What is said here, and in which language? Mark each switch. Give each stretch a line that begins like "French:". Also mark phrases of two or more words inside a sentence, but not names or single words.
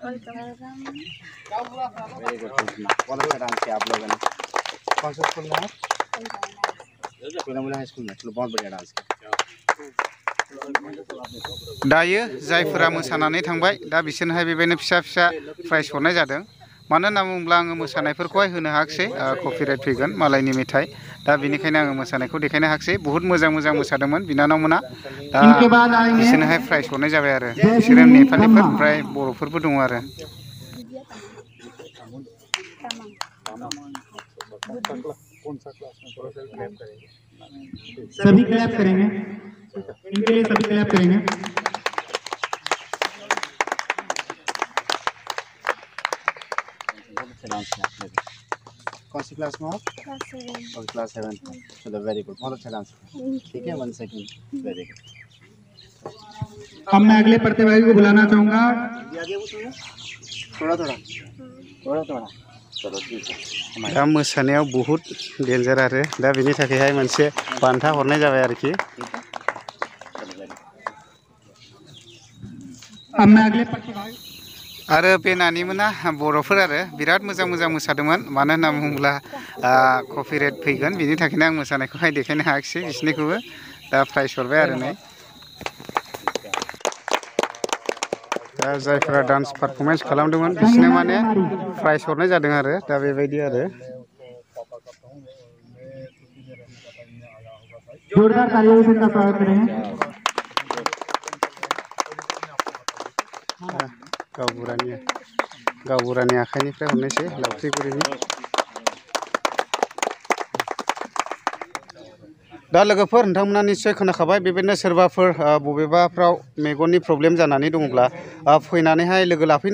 Bodo: दायो जायफोरा मोसानानै थांबाय दा बिसोरनोहाय बेबायदिनो फिसा फिसा प्राइज हरनाय जादों मानो होनना बुङोब्ला आङो मोसानायफोरखौहाय होनो हायाखिसै कपिराइट फैगोन मालायनि मेथाइ दा बेनिखायनो आङो मोसानायखौ देखायनो हायाखिसै बहुत मोजां मोजां मोसादोंमोन बिनानावमोना दा बिसोरनोहाय प्राइज हरनाय जाबाय आरो बिसोरो नेपालिफोर ओमफ्राय बर'फोरबो दङ आरो
Hindi: सभी क्लैप करेंगे इनके लिए सभी क्लैप करेंगे कौन सी क्लास में हो और क्लास 7 चलो
English: very good
Hindi: बहुत अच्छा डांस ठीक है 1 सेकंड
English: very good
Hindi: अब मैं अगले प्रतिभागी को बुलाना चाहूंगा थोड़ा थोड़ा थोड़ा थोड़ा चलो ठीक है
Bodo: दा मोसानायाव बहुत डेन्जार आरो दा बेनि थाखायहाय मोनसे बान्था हरनाय जाबाय आरोखि
Hindi: अब मैं अगले प्रतिभागी
Bodo: आरो बे नानिमोना बर'फोर आरो बिराद मोजां मोजां मोसादोंमोन मानो होनना बुङोब्ला कपिराइट फैगोन बिनि थाखायनो आं मोसानायखौहाय देखायनो हायाखिसै बिसोरनिखौबो दा प्राइज हरबाय आरो नै दा जायफोरा
English: dance performance
Bodo: खालामदोंमोन बिसोरनो माने प्राइज हरनाय जादों आरो दा बेबायदि आरो
Hindi: जोरदार तालियों से इनका स्वागत करेंगे
Bodo: गावबुरानि आखाइनिफ्राय हरनायसै लावख्रिगुरिनि दा लोगोफोर नोंथांमोना निश्चय खोनाखाबाय बेबायदिनो सोरबाफोर बबेबाफ्राव मेगननि प्रब्लेम जानानै दङब्ला फैनानैहाय लोगो लाफैनो